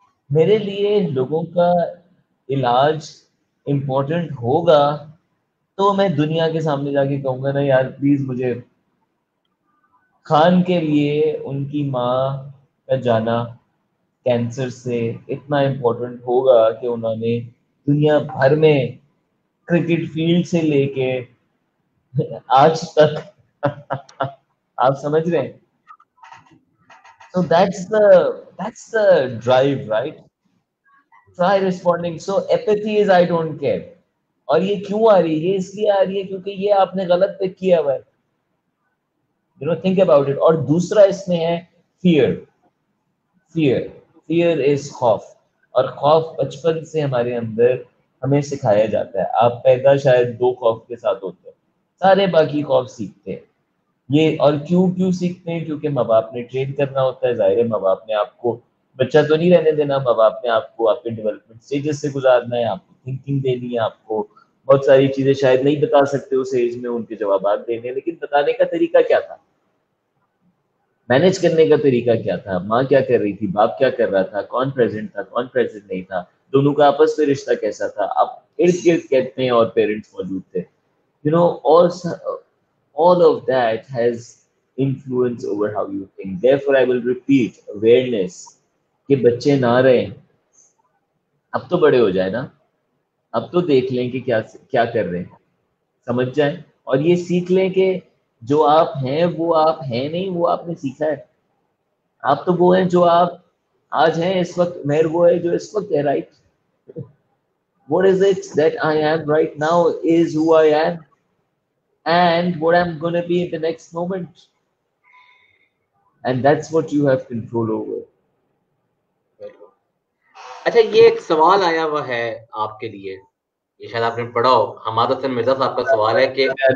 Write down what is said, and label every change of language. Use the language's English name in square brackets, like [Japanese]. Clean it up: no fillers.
[Urdu] میرے لیے لوگوں کا علاج امپورٹنٹ ہوگا تو میں دنیا کے سامنے جا کے کہوں گا نا یار پلیز مجھے خان کے لیے ان کی ماں کا جانا کینسر سے اتنا امپورٹنٹ ہوگا کہ انہوں نے دنیا بھر میں کرکٹ فیلڈ سے لے کے آج تک آپ سمجھ رہے ہیں. [English] So that's the drive, right? Try responding. So apathy is I don't care. [Urdu] اور یہ کیوں آ رہی ہے؟ یہ اس لیے آ رہی ہے کیونکہ یہ آپ نے غلط پک کیا ہوا ہے. [English] You know, think about it. [Urdu] اور دوسرا اس میں ہے fear. [English] Fear is [Urdu] خوف. اور خوف بچپن سے ہمارے اندر ہمیں سکھایا جاتا ہے. آپ پیدا شاید دو خوف کے ساتھ ہوتے ہیں, سارے باقی خوف سیکھتے ہیں یہ. اور کیوں سیکھتے ہیں؟ کیونکہ ماں باپ نے ٹرین کرنا ہوتا ہے. ظاہر ہے ماں باپ نے آپ کو بچہ تو نہیں رہنے دینا, ماں باپ نے آپ کو آپ کے ڈیولپمنٹ اسٹیجز سے گزارنا ہے, آپ کو تھنکنگ دینی ہے, آپ کو بہت ساری چیزیں شاید نہیں بتا سکتے اس ایج میں, ان کے جوابات دینے, لیکن بتانے کا طریقہ کیا تھا, مینج کرنے کا طریقہ کیا تھا, ماں کیا کر رہی تھی, باپ کیا کر رہا تھا, کون پریزنٹ تھا, کون پریزنٹ نہیں تھا, دونوں کا آپس میں رشتہ کیسا تھا, اب ارد گرد کہتے ہیں اور پیرنٹس موجود تھے. [English] You know, all of that has influence over how you think. Therefore, I will repeat awareness [Urdu] کہ بچے نہ رہیں, اب تو بڑے ہو جائے نا, اب تو دیکھ لیں کہ کیا کر رہے ہیں, سمجھ جائیں, اور یہ سیکھ لیں کہ جو آپ ہیں وہ آپ ہیں نہیں, وہ آپ نے سیکھا ہے. آپ تو وہ ہیں جو آپ آج ہیں اس وقت, مہر وہ ہے جو اس وقت ہے, right. [English] What is it that I am right now is who I am, and what I'm going to be in the next moment. And that's what you have control over. [Urdu] اچھا یہ ایک سوال آیا ہوا ہے آپ کے لیے, یہ شاید آپ نے پڑھا ہو. حماد حسن مرزا صاحب کا سوال ہے کہ